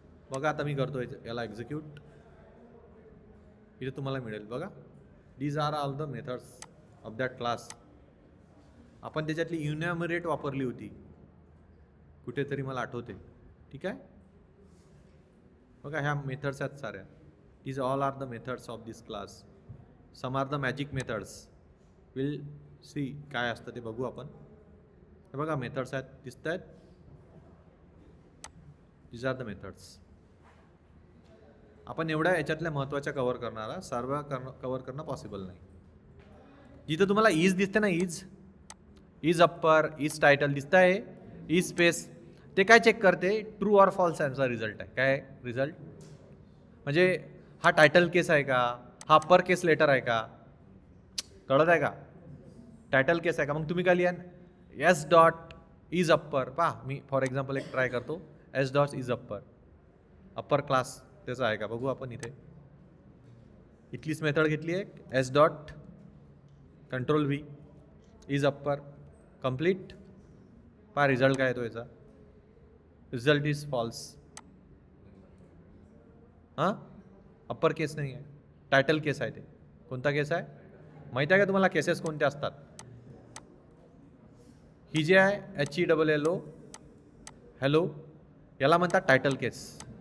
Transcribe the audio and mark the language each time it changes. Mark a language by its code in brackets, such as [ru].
[mr] बघा आता मी करतो याला एक्झिक्यूट. इथे तुम्हाला मिळेल बघा. [en] These are all the methods of that class. [mr] आपण त्याच्यातली इन्युमरेट वापरली होती कुठेतरी, मला आठवते. ठीक आहे. बघा ह्या मेथड्स आहेत साऱ्या. [en] These all are the methods of this class. Some are the magic methods. Will see [mr] काय असतं ते बघू आपण. हे बघा मेथड्स आहेत, दिसत आहेत. [en] These are the methods. [mr] आपण एवढ्या याच्यातल्या महत्त्वाच्या कव्हर करणारा, सर्व कव्हर करणं पॉसिबल नाही. जिथं तुम्हाला इज दिसते ना, इज अप्पर, इज टायटल दिसत आहे, इज स्पेस, ते काय चेक करते? ट्रू ऑर फॉल्स यांचा रिझल्ट आहे. काय रिझल्ट म्हणजे हा टायटल केस आहे का, हा अप्पर केस लेटर आहे का, कळत आहे का? टायटल केस आहे का? मग तुम्ही काय लिहा? S dot is upper. पहा मी फॉर एक्झाम्पल एक ट्राय करतो. S dot is upper, upper class त्याचा आहे का बघू आपण. इथे इथलीच मेथड घेतली आहे. S dot control V is upper complete. पहा रिझल्ट काय येतो याचा. [en] Result is false. [mr] हां, अप्पर केस नाही आहे, टायटल केस आहे. ते कोणता केस आहे माहिती आहे का तुम्हाला? केसेस कोणते असतात? ही जी आहे HELLO हॅलो, याला म्हणतात टायटल केस.